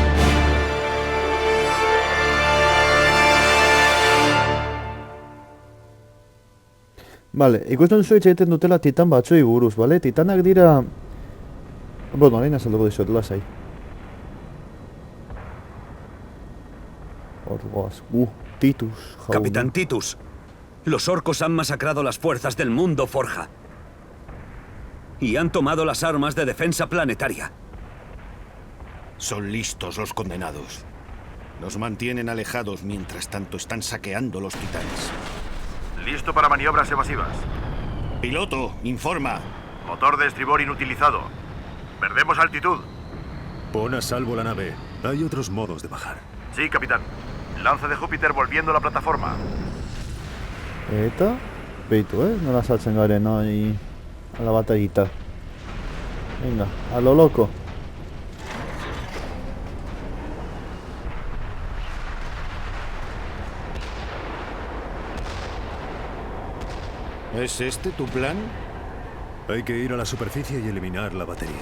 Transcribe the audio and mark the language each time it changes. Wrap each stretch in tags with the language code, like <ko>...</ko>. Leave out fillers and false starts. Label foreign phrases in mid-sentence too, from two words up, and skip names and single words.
<eu>Bale, ikusten duzu egiten dutela titan batzuei buruz, bale? Titanak dira... Bueno, arain azalduko dizuet, lasai. Orgoaz, Titus, jaun.</eu> <es>Capitán Titus, los orcos han masacrado las fuerzas del mundo Forja. y han tomado las armas de defensa planetaria. Son listos los condenados. Nos mantienen alejados mientras tanto están saqueando los titanes. Listo para maniobras evasivas. Piloto, informa. Motor de estribor inutilizado. Perdemos altitud. Pon a salvo la nave. Hay otros modos de bajar. Sí, capitán. Lanza de Júpiter volviendo a la plataforma.</es> <eu>Eta, beitu, nola saltzen garen hori</eu> <es>a la batallita. Venga, a lo loco. ¿Es este tu plan? Hay que ir a la superficie y eliminar la batería.</es>